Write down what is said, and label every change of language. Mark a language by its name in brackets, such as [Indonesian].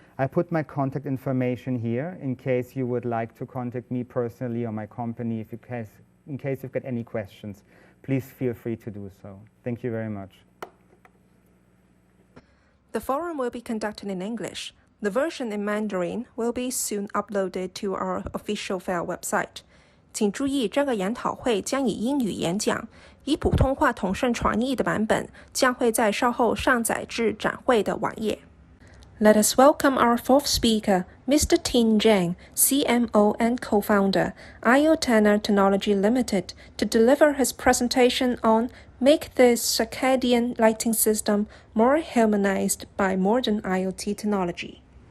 [English] I put my contact information here in case you would like to contact me personally or my company in case you've got any questions. Please feel free to do so. Thank you very much. The forum will be conducted in English. The version in Mandarin will be soon uploaded to our official fair website. [Chinese] 请注意，这个研讨会将以英语演讲，以普通话统胜传译的版本将会在稍后上载至展会的网页。 [English] Let us welcome our fourth speaker, Mr. Tin Zhang, CMO and co-founder, IoTenor Technology Limited, to deliver his presentation on Make the Circadian Lighting System More Humanized by Modern IoT Technology.